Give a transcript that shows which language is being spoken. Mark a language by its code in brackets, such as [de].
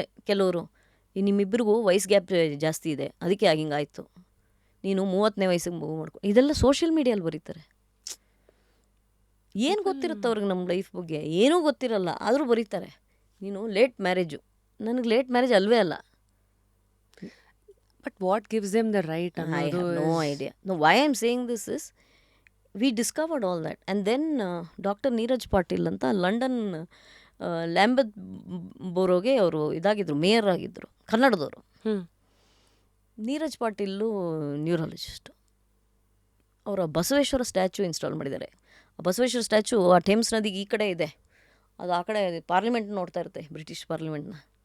[kn] ಕೆಲವರು ನಿಮ್ಮಿಬ್ಬರಿಗೂ ವಯಸ್ಸು ಗ್ಯಾಪ್ ಜಾಸ್ತಿ ಇದೆ, ಅದಕ್ಕೆ ಹಿಂಗಾಯಿತು, ನೀನು 30ನೇ ವಯಸ್ಸಿಗೆ ಮಗು ಮಾಡ್ಕೊ. ಇದೆಲ್ಲ ಸೋಷಿಯಲ್ ಮೀಡಿಯಲ್ಲಿ ಬರೀತಾರೆ. ಏನು ಗೊತ್ತಿರುತ್ತೆ ಅವ್ರಿಗೆ ನಮ್ಮ ಲೈಫ್ ಬಗ್ಗೆ? ಏನೂ ಗೊತ್ತಿರಲ್ಲ, ಆದರೂ ಬರೀತಾರೆ. ನೀನು ಲೇಟ್ ಮ್ಯಾರೇಜು, ನನಗೆ ಲೇಟ್ ಮ್ಯಾರೇಜ್ ಅಲ್ವೇ ಅಲ್ಲ. [en] But what gives them the right? I have no idea. No, why I'm saying this is, we discovered all that. And then Dr. [kn] Neeraj Patil ಅಂತ ಲಂಡನ್ ಲ್ಯಾಂಬತ್ ಬೋರೋಗೆ ಅವರು ಇದಾಗಿದ್ದರು, ಮೇಯರ್ ಆಗಿದ್ದರು, ಕನ್ನಡದವರು. ನೀರಜ್ ಪಾಟೀಲು ನ್ಯೂರಾಲಜಿಸ್ಟು. ಅವರ Basaveshwara statue install ಮಾಡಿದ್ದಾರೆ. ಆ Basaveshwara statue ಆ Thames ನದಿಗೆ ಈ ಕಡೆ ಇದೆ, ಅದು ಆ ಕಡೆ ಪಾರ್ಲಿಮೆಂಟ್ ನೋಡ್ತಾ ಇರುತ್ತೆ, ಬ್ರಿಟಿಷ್ ಪಾರ್ಲಿಮೆಂಟ್ನ.